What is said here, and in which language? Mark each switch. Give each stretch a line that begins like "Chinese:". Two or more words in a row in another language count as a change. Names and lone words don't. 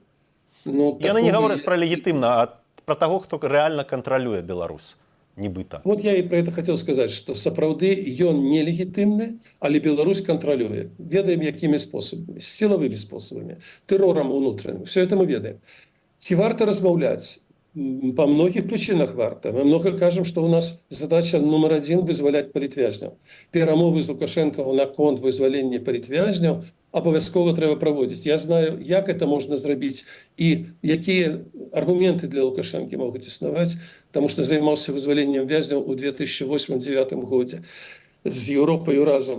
Belarusian: Яны не гавораць пра легітымна, а пра таго, хто рэальна кантралюе Беларусь, нібыта. Вот я і пра гэта хацеў сказаць, што сапраўды ён не легітымны, але Беларусь кантралюе. Ведаем, якімі спосабамі, сілавымі спосабамі, тэрорам унутраным.
Russian: Все это мы
Belarusian: ведаем. Ці варта размаўляць? По многих причинах варта. Мы много кажем, что у нас задача номер 1 вызволять палітвязняў. Перамовы з Лукашенко наконт вызвалення палітвязняў абавязкова трэба праводзіць. Я знаю, як это можна зрабіць і якія аргументы для Лукашэнкі могуць існаваць, таму што займаўся вызваленнем вязняў у 2008-2009 годзе з Еўропай разам.